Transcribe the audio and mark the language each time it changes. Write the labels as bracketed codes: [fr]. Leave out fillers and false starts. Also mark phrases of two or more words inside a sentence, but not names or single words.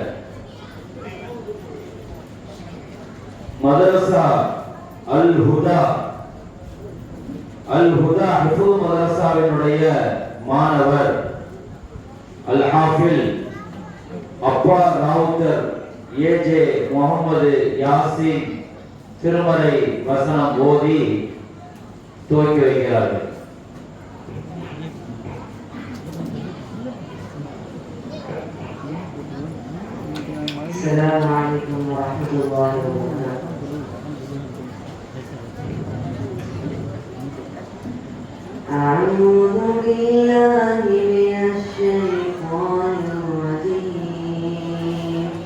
[ta] மதரசா அல் ஹுதா ஹிஃபுல் மதரசாவினுடைய மாணவர் அல் ஹாஃபில் அப்பா ராவுத்தர் ஏஜே முகமது யாசின் திருமறை வசனம் ஓதி துவக்கி வைக்கிறார்கள். [ar] السلام عليكم ورحمة الله وبركاته. أعوذ بالله من الشيطان الرجيم.